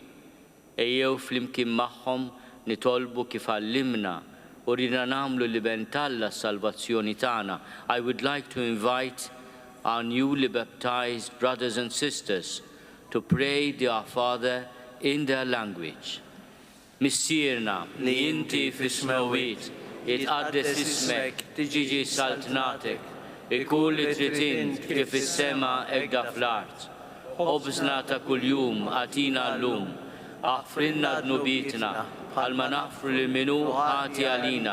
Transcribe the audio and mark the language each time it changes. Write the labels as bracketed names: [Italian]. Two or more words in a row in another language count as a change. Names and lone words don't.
[Maltese] Ejjew flimkien magħhom nitolbu kif għallimna u rina nagħmlu li bentalla s-salvazzjoni tagħna. [English] I would like to invite our newly baptized brothers and sisters to pray the Our Father in their language. [Maltese] Missierna li inti fis-smawiet jitqaddes ismek tiġi saltnatek ikun li trid int kif is-sema hekk fl-art. Ħobżna ta' kuljum għatina llum, aħfrinna dnubitna bħalma naħfru lil minu ħati għalina.